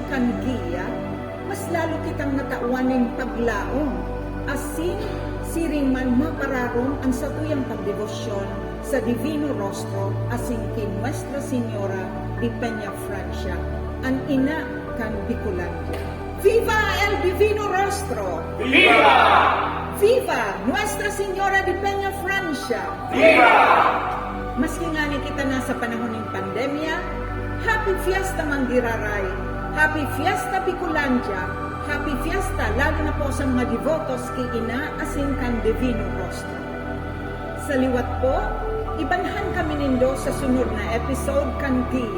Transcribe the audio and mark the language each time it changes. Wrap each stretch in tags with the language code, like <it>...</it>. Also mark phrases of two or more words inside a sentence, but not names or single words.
<bik>kan Giya, mas lalo kitang natauaning paglaong, asin siring man mapararong ang satuyang pagdebosyon sa Divino Rostro asin kay Nuestra Señora de Peña Francia, ang ina kan Bicolandia.</bik> <es>Viva el Divino Rostro! ¡Viva! Viva Nuestra Señora de Peña Francia! ¡Viva!</es> <bik>Maski nga ni kita nasa panahon ng pandemya,</bik> <en>Happy Fiesta</en> <bik>Manggiraray,</bik> <en>Happy Fiesta</en> <bik>Bicolandia,</bik> <en>Happy Fiesta</en> <bik>lalo na po sa mga devotos kay Ina asin kan Divino Rostro. Sa liwat po, ibanhan kami nindo sa sunod na episode kan Giya.</bik>